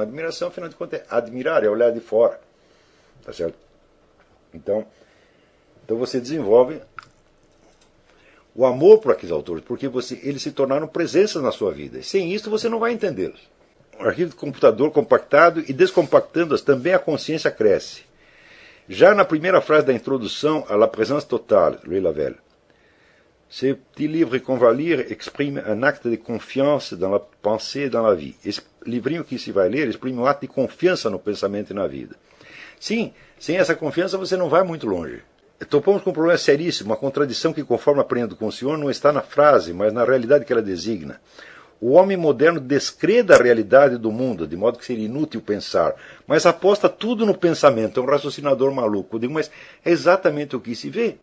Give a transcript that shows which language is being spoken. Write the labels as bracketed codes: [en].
[pt] Admiração, afinal de contas, é admirar, é olhar de fora. Tá certo? Então você desenvolve o amor por aqueles autores, porque eles se tornaram presenças na sua vida. E sem isso você não vai entendê-los. O arquivo de computador compactado e descompactando-as, também a consciência cresce. Já na primeira frase da introdução à La Présence Totale, Louis Lavelle, [fr] ce petit livre qu'on va lire exprime un acte de confiance dans la pensée et dans la vie. [pt] Esse livrinho que se vai ler exprime um ato de confiança no pensamento e na vida. Sim, sem essa confiança você não vai muito longe. Topamos com um problema seríssimo, uma contradição que, conforme aprendo com o senhor, não está na frase, mas na realidade que ela designa. O homem moderno descrê da realidade do mundo, de modo que seria inútil pensar, mas aposta tudo no pensamento, é um raciocinador maluco. Eu digo, mas é exatamente o que se vê.